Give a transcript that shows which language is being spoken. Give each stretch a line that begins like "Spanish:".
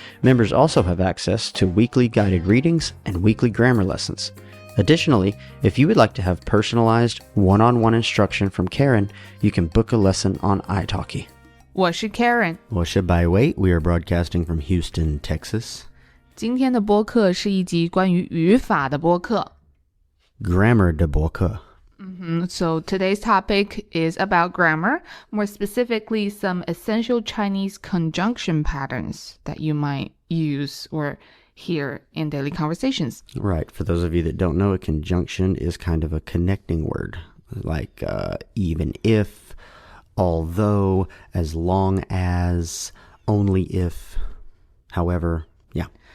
English: Members also have access to weekly guided readings and weekly grammar lessons. Additionally, if you would like to have personalized one-on-one instruction from Karen, you can book a lesson on italki.
Chinese: 我是 Karen，我是百威
English: We are broadcasting from Houston, Texas.
Chinese: 今天的播客是一集关于语法的播客。 Grammar 的播客。
English: So today's topic is about grammar, more specifically some essential Chinese conjunction patterns that you might use or hear in daily conversations. Right. For those of you that don't know, a conjunction is kind of a connecting word, like even if, although, as long as, only if, however, yeah.